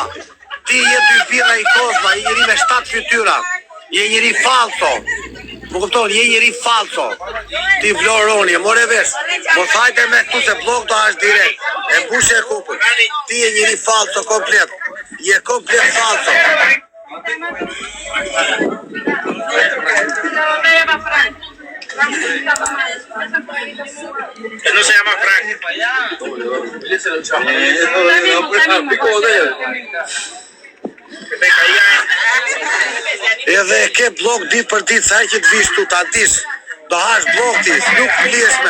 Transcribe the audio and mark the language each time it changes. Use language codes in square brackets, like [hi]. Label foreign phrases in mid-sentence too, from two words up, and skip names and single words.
[sq] Ti je 2 birra i kozma, je njëri me 7 fytyra. Je njëri falso. Më kupton, je njëri falso. Ti Vloroni, more vesh. Mos hajte me këtu se blok do hash direkt. E mbushe e kupën. Ti je njëri falso komplet. Je komplet falso. [es] Que no se llama Frank. [sq] Edhe ke blok ditë për ditë, sa që të vish tu ta dish. Do hash blok ti, nuk flesme.